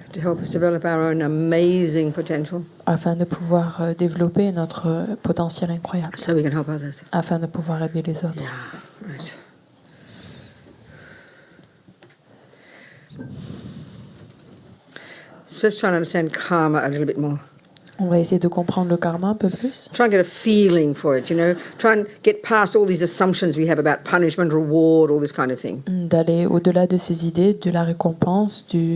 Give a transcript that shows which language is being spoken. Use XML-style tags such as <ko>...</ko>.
<en>to help us develop our own amazing potential</en> <fr>afin de pouvoir développer notre potentiel incroyable,</fr> <en>so we can help others.</en> <fr>afin de pouvoir aider les autres.</fr> <en>Yeah, right. So let's try and understand karma a little bit more.</en> <fr>On va essayer de comprendre le karma un peu plus,</fr> <en>Try and get a feeling for it, you know. Try and get past all these assumptions we have about punishment, reward, all this kind of thing.</en> <fr>d'aller au-delà de ces idées, de la récompense,</fr>